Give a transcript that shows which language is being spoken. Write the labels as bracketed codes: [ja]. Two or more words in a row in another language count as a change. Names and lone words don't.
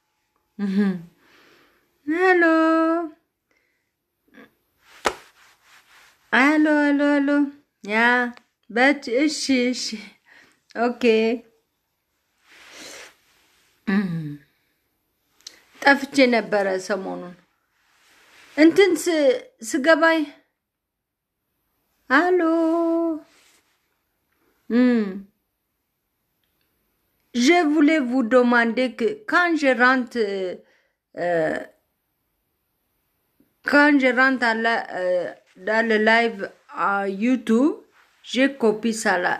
[en] Hello hello hello hello. Yeah but [am] እሺ እሺ [en] ኦኬ። [am] ጠፍቼ ነበረ ሰሞኑን እንትን ስገባይ [fr] አሎ Je voulais vous demander que quand je rentre dans le live à YouTube, je copie ça là.